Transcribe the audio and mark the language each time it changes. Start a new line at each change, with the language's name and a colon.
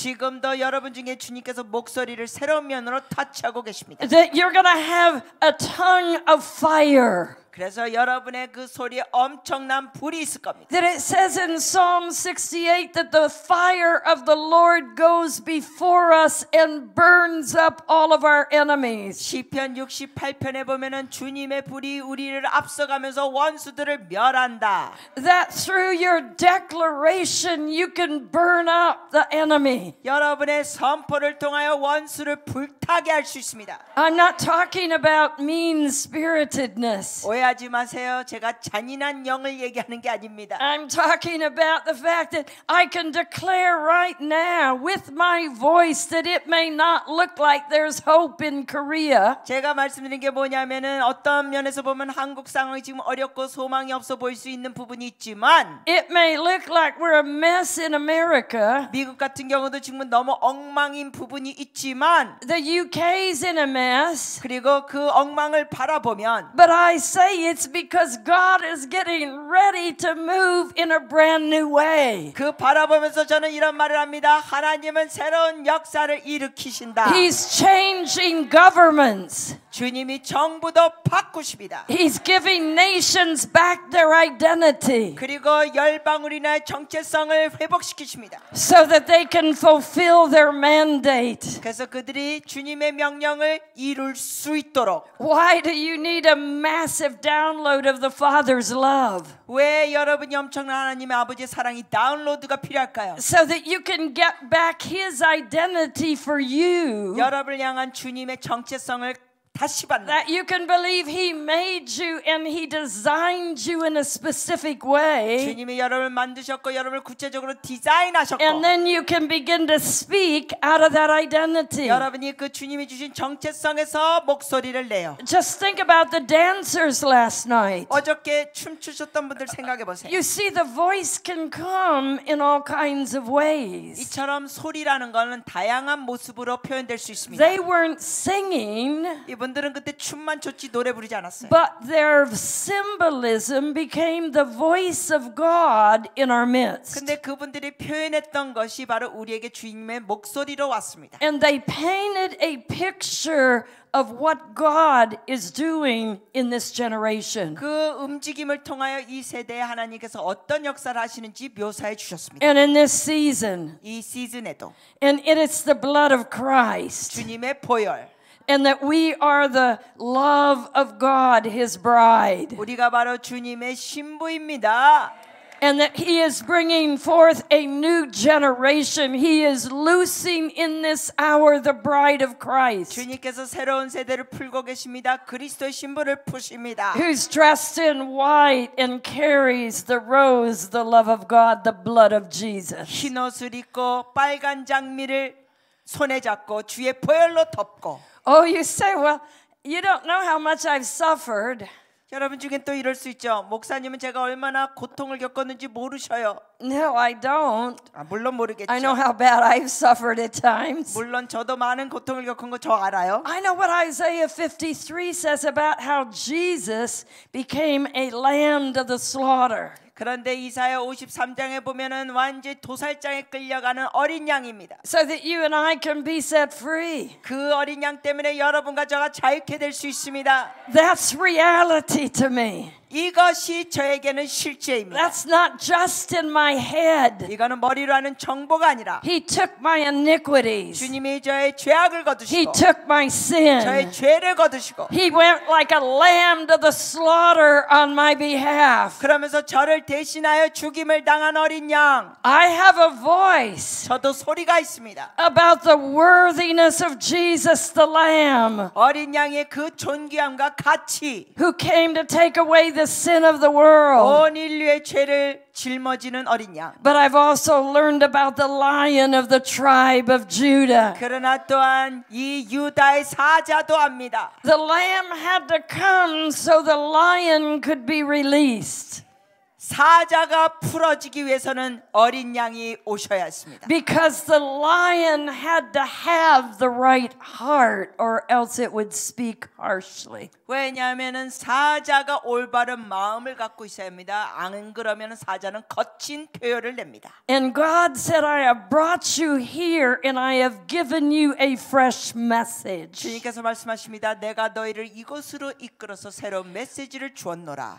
Korean: 지금도 여러분 중에 주님께서 목소리를 새로운 면으로 터치하고 계십니다.
English: That you're going to have a tongue of fire.
Korean: 그래서 여러분의 그 소리에 엄청난 불이 있을 겁니다.
English: That it says in Psalm 68 that the fire of the Lord goes before us and burns up all of our enemies.
Korean: 시편 68편에 보면은 주님의 불이 우리를 앞서가면서 원수들을 멸한다.
English: That through your declaration you can burn up the enemy.
Korean: 여러분의 선포를 통하여 원수를 불타게 할 수 있습니다.
English: I'm not talking about mean-spiritedness.
Korean: 오해하지 마세요. 제가 잔인한 영을 얘기하는 게 아닙니다.
English: I'm talking about the fact that I can declare right now with my voice that it may not look like there's hope in Korea.
Korean: 제가 말씀드린 게 뭐냐면은 어떤 면에서 보면 한국 상황이 지금 어렵고 소망이 없어 보일 수 있는 부분이 있지만
English: It may look like we're a mess in America.
Korean: 미국 같은 경우도 지금 너무 엉망인 부분이 있지만
English: The UK's in a mess.
Korean: 그리고 그 엉망을 바라보면
English: But I say it's because God is getting ready to move in a brand new way.
Korean: 그 바라보면서 저는 이런 말을 합니다. 하나님은 새로운 역사를 일으키신다.
English: He's changing governments.
Korean: 주님이 정부도 바꾸십니다.
English: He's giving nations back their identity
Korean: 그리고 열방울이나 정체성을 회복시키십니다.
English: so that they can fulfill their mandate.
Korean: 그래서 그들이 주님의 명령을 이룰 수 있도록.
English: Why do you need a massive download of the Father's love?
Korean: 왜 여러분이 엄청난 하나님의 아버지의 사랑이 다운로드가 필요할까요?
English: So that you can get back His identity for you.
Korean: 여러분을 향한 주님의 정체성을 다시 받는.
English: That you can believe He made you and He designed you in a specific way.
Korean: 주님이 여러분을 만드셨고 여러분을 구체적으로 디자인하셨고.
English: And then you can begin to speak out of that identity.
Korean: 여러분이 그 주님이 주신 정체성에서 목소리를 내요.
English: Just think about the dancers last night.
Korean: 어저께 춤추셨던 분들 생각해 보세요.
English: You see, the voice can come in all kinds of ways.
Korean: 이처럼 소리라는 것은 다양한 모습으로 표현될 수 있습니다.
English: They weren't singing.
Korean: 이분들은 그때 춤만 췄지 노래 부르지 않았어요.
English: But their symbolism became the voice of God in our midst.
Korean: 근데 그분들이 표현했던 것이 바로 우리에게 주님의 목소리로 왔습니다.
English: And they painted a picture of what God is doing in this generation.
Korean: 그 움직임을 통하여 이 세대에 하나님께서 어떤 역사를 하시는지 묘사해 주셨습니다.
English: And in this season.
Korean: 이 시즌에도.
English: And it is the blood of Christ.
Korean: 주님의 보혈.
English: And that we are the love of God, His bride.
Korean: 우리가 바로 주님의 신부입니다.
English: And that He is bringing forth a new generation. He is loosing in this hour the bride of Christ.
Korean: 주님께서 새로운 세대를 풀고 계십니다. 그리스도의 신부를 푸십니다.
English: Who's dressed in white and carries the rose, the love of God, the blood of Jesus.
Korean: 흰 옷을 입고 빨간 장미를 손에 잡고 주의 보혈로 덮고.
English: Oh, you say, well, you don't know how much I've suffered.
Korean: 여러분 중에 또 이럴 수 있죠. 목사님은 제가 얼마나 고통을 겪었는지 모르셔요.
English: No, I don't.
Korean: 물론 모르겠죠.
English: I know how bad I've suffered at times.
Korean: 물론 저도 많은 고통을 겪은 거 저 알아요.
English: I know what Isaiah 53 says about how Jesus became a lamb to the slaughter.
Korean: 그런데 이사야 53장에 보면은 완전히 도살장에 끌려가는 어린 양입니다.
English: So that you and I can be set free.
Korean: 그 어린 양 때문에 여러분과 저가 자유케 될 수 있습니다.
English: That's reality to me.
Korean: 이것이 저에게는 실제입니다.
English: That's not just in my head.
Korean: 이거는 머리로 하는 정보가 아니라
English: He took my iniquities.
Korean: 주님이 저의 죄악을
English: He
Korean: 거두시고
English: took my sin.
Korean: 저의 죄를 거두시고
English: He went like a lamb to the slaughter on my behalf.
Korean: 그러면서 저를 대신하여 죽임을 당한 어린 양.
English: I have a voice
Korean: 저도 소리가 있습니다.
English: about the worthiness of Jesus the Lamb
Korean: 어린 양의 그 존귀함과 가치.
English: who came to take away the sin of the world.
Korean: 온 인류의 죄를 짊어지는 어린 양.
English: But I've also learned about the Lion of the tribe of Judah.
Korean: 그러나 또한 이 유다의 사자도 압니다.
English: The Lamb had to come so the lion could be released.
Korean: 사자가 풀어지기 위해서는 어린 양이 오셔야 했습니다.
English: Because the lion had to have the right heart or else it would speak harshly.
Korean: 왜냐하면은 사자가 올바른 마음을 갖고 있어야 합니다. 안 그러면 사자는 거친 표현을 냅니다.
English: And God said, I have brought you here and I have given you a fresh message.
Korean: 주님께서 말씀하십니다. 내가 너희를 이곳으로 이끌어서 새로운 메시지를 주었노라.